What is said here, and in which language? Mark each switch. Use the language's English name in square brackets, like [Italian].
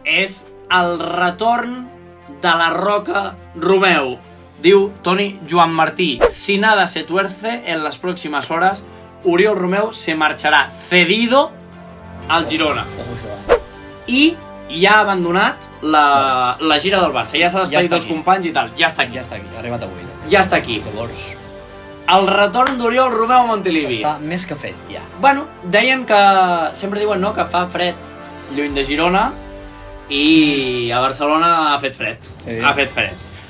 [Catalan] És el retorn de la Roca Romeu. Diu [Spanish] Toni Joan Martí: si nada se tuerce en las próximas horas, Oriol Romeu se marchará cedido al Girona. [Catalan] I ja ha abandonat la gira del Barça. Ja s'ha despedit dels companys i tal. Ja està aquí. Ha arribat avui. Ja està aquí. Llavors, El retorn d'Oriol Romeu a Montilivi. està més que fet, ja. Bueno, deien que... Sempre diuen, no?, que fa fred lluny de Girona i a Barcelona ha fet fred. Ha fet fred.